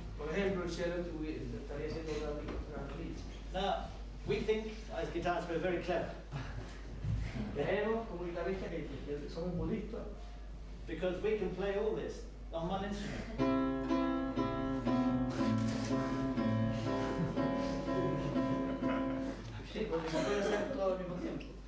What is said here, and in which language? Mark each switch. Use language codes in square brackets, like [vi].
[es] por ejemplo, el cello estaría siendo otra artista. [en] Now, we think as guitarists we're very clever [es] Creemos como guitarristas que somos muy listos, [en] because we can play all this on one instrument. [es] sí, porque se puede hacer todo al mismo tiempo.